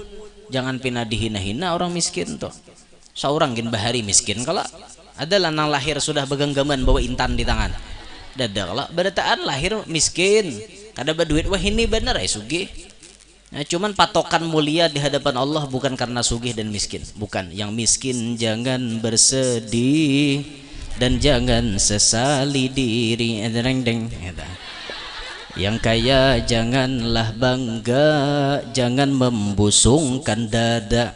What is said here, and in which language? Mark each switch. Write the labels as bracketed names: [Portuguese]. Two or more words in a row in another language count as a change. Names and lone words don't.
[Banjar] Jangan pina dihina-hina orang miskin tuh. Seorang gin bahari miskin kalau adalah nang lahir sudah begenggaman bawa intan di tangan. Dada kalau bedataan lahir miskin kada berduit wah ini bener ya sugih. Nah, cuman patokan mulia di hadapan Allah bukan karena sugih dan miskin, bukan. [Indonesian] Yang miskin jangan bersedih dan jangan sesali diri. Yang kaya janganlah bangga, jangan membusungkan dada.